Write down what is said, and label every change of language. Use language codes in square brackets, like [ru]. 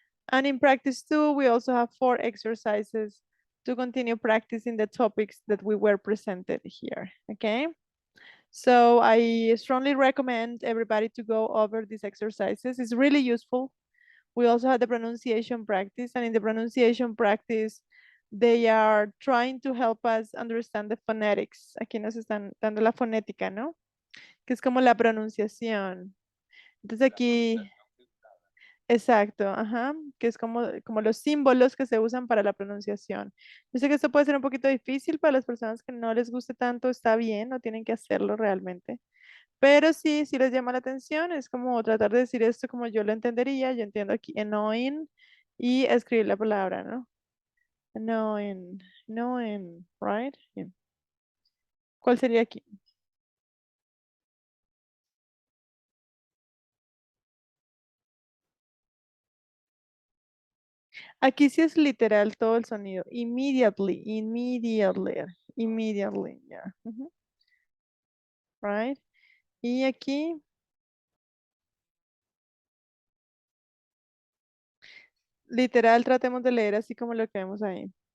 [en] And in practice 2, we also have 4 exercises to continue practicing the topics that we were presented here, okay? So I strongly recommend everybody to go over these exercises. It's really useful. We also had the pronunciation practice, and in the pronunciation practice, they are trying to help us understand the phonetics. [es] Aquí nos están dando la fonética, ¿no? Que es como la pronunciación. Entonces La aquí, pronunciación filtrada. exacto, ajá, que es como los símbolos que se usan para la pronunciación. Yo sé que esto puede ser un poquito difícil para las personas que no les guste tanto, está bien, no tienen que hacerlo realmente. Pero sí, sí les llama la atención, es como tratar de decir esto como yo lo entendería, yo entiendo aquí annoying y escribir la palabra, ¿no? [en] Annoying, annoying, right? [es] Bien. ¿Cuál sería aquí? Aquí sí es literal todo el sonido. [en] Immediately, immediately, immediately, yeah. Right? [es] Y aquí, literal, tratemos de leer así como lo que vemos ahí.